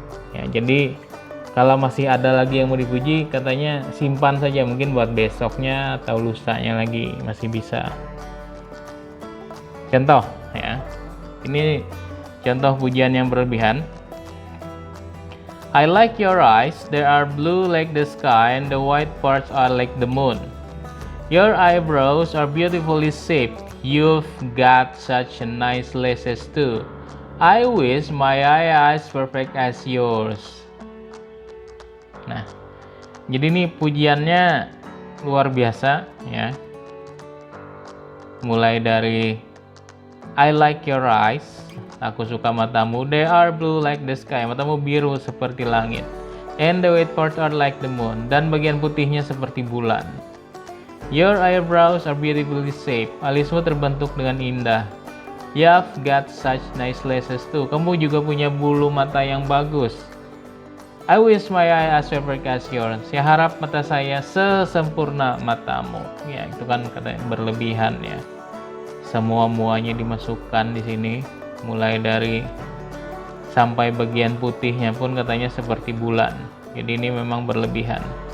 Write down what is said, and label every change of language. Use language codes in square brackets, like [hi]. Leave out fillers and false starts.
[id] Ya, jadi kalau masih ada lagi yang mau dipuji, katanya simpan saja, mungkin buat besoknya atau lusanya lagi masih bisa. Contoh ya, ini contoh pujian yang berlebihan. [en] I like your eyes, they are blue like the sky and the white parts are like the moon. Your eyebrows are beautifully shaped, you've got such a nice lashes too. I wish my eyes perfect as yours. [id] Nah, jadi ini pujiannya luar biasa ya. Mulai dari [en] I like your eyes, [id] aku suka matamu. [en] They are blue like the sky, [id] matamu biru seperti langit. [en] And the white parts are like the moon, [id] dan bagian putihnya seperti bulan. [en] Your eyebrows are beautifully shaped, [id] alismu terbentuk dengan indah. [en] You've got such nice lashes too, [id] kamu juga punya bulu mata yang bagus. [en] I wish my eyes were perfect as yours. [id] Saya harap mata saya sesempurna matamu. Ya, itu kan katanya berlebihan ya. Semua-muanya dimasukkan di sini, mulai dari sampai bagian putihnya pun katanya seperti bulan. Jadi ini memang berlebihan.